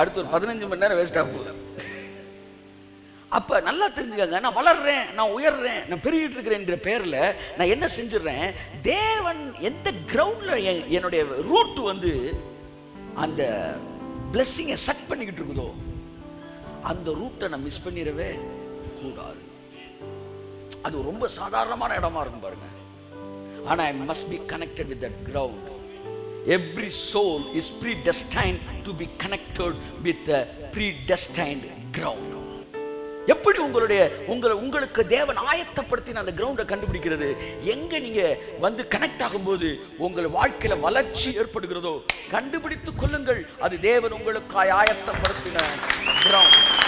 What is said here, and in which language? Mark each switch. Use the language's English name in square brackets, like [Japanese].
[Tamil] அடுத்து ஒரு 15 மணி நேரம் வேஸ்ட் ஆக போகுது. அப்ப நல்லா தெரிஞ்சுக்கங்க, நான் வளர்றேன், நான் உயர்றேன், நான் பெருகிட்டு இருக்கிறேன்ற பேர்ல நான் என்ன செஞ்சிடறேன்? தேவன் எந்த கிரவுண்ட்ல என்னுடைய ரூட் வந்து அந்த பிளெஸிங்கை செட் பண்ணிக்கிட்டு இருக்குதோ அந்த ரூட்டை நான் மிஸ் பண்ணிடவே கூடாது. அது ரொம்ப சாதாரணமான இடமா இருக்கும் பாருங்க. ஆனா [English] I must be connected with that ground. Every soul is predestined to be connected with the predestined ground. [Tamil] எப்படி உங்களுக்கு தேவன் ஆயத்தப்படுத்தின அந்த கிரவுண்டை கண்டுபிடிக்கிறது? எங்க நீங்க வந்து கனெக்ட் ஆகும்போது உங்கள் வாழ்க்கையில வளர்ச்சி ஏற்படுகிறதோ கண்டுபிடித்துக் கொள்ளுங்கள், அது தேவன் உங்களுக்காய் ஆயத்தப்படுத்தின கிரவுண்ட்.